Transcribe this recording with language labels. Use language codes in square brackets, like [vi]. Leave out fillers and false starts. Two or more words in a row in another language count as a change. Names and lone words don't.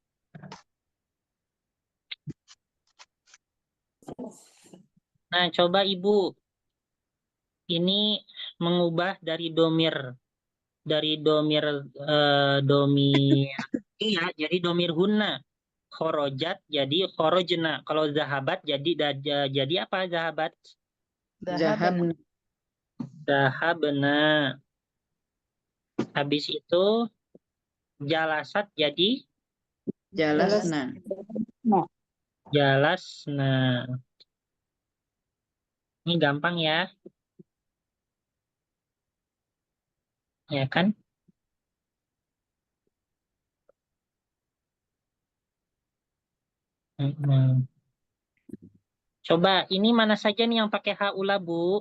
[id] Nah, coba Ibu ini mengubah dari domir iya, jadi domir hunna. Khorojat jadi khorojna. Kalau zahabat jadi apa zahabat? Dhahabna. Zahabna. Habis itu jalasat jadi Jalasna. jalasna. Ini gampang ya. Ya kan? Coba ini mana saja nih yang pakai haula, Bu?